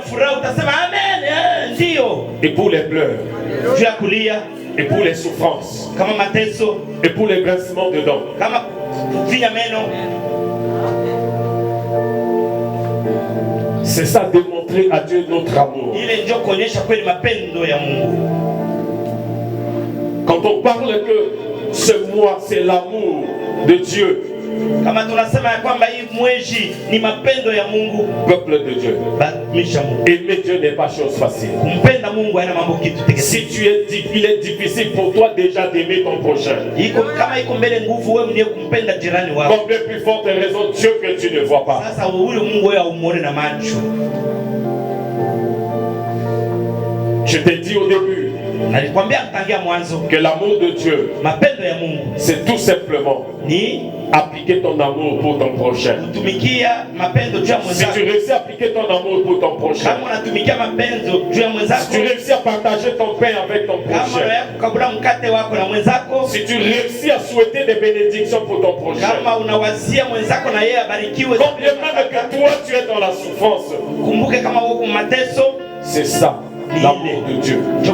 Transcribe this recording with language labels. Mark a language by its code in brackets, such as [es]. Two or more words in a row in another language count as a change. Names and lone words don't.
[fr] Et pour les pleurs, et pour les souffrances, et pour les grincements de dents, c'est ça, démontrer à Dieu notre amour. Quand on parle que ce mois c'est l'amour de Dieu, [sw] Kama tunasema ya kwamba hii mwezi ni mapendo ya Mungu, [fr] peuple de Dieu, aimer Dieu n'est pas chose facile. [sw] Kumpenda Mungu haina mambo kitu teke. [fr] Si il est difficile pour toi déjà d'aimer ton prochain. [sw] Kama iko mbele nguvu wewe mwenyewe kumpenda jirani wako. [fr] Combien plus forte raison Dieu que tu ne vois pas. [sw] Sasa ule Mungu wewe umuone na macho. [fr] Je t'ai dit au début que l'amour de Dieu, c'est tout simplement appliquer ton amour pour ton prochain. Si tu réussis à appliquer ton amour pour ton prochain, si tu réussis à partager ton pain avec ton prochain, si tu réussis à souhaiter des bénédictions pour ton prochain, combien même que toi tu es dans la souffrance, c'est ça l'amour de Dieu.